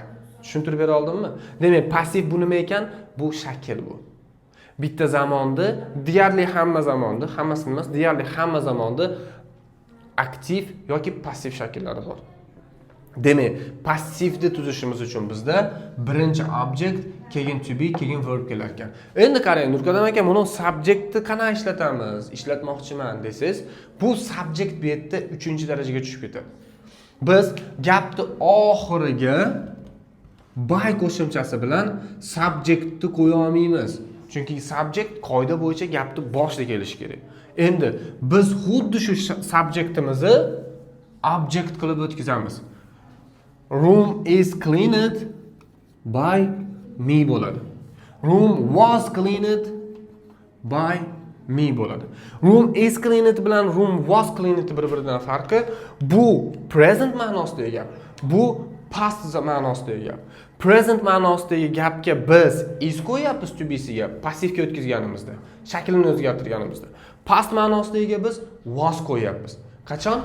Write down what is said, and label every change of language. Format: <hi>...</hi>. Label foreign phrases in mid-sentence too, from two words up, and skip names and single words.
<uz>Tushuntirib bera oldimmi? Demak, passiv bu nima ekan? Bu shakl bu. Bitta zamonda, deyarli hamma zamonda, hammasini emas, deyarli hamma zamonda aktiv yoki passiv shakllari bor. Demak, passivni tuzishimiz uchun bizda birinchi object, keyin</uz> <en>to be,</en> <uz>keyin verb kelar ekan. Endi qarang, Nurkadam aka, buni subjectni qanday ishlatamiz? Ishlatmoqchiman desiz, bu subject bu yerda 3-darajaga tushib ketadi. Biz gapni oxiriga by qo'shimchasi bilan subjectni qo'ya olmaymiz. Chunki subject qoida bo'yicha gapni boshida kelishi kerak. Endi biz xuddi shu subjectimizni object qilib o'tkazamiz.</uz> <en>Room is cleaned by me bo'ladi. Room was cleaned by me bo'ladi. Room is cleaned</en> <uz>bilan</uz> <en>room was cleaned</en> <uz>bir-biridan farqi, bu present ma'nosidagi gap. Bu past ma'nosidagi gap. Present ma'nosidagi gapga biz is qo'yapmiz to be'siga, passivga o'tkazganimizda, shaklini o'zgartirganimizda. Past ma'nosidagi biz was qo'yapmiz. Qachon?</uz>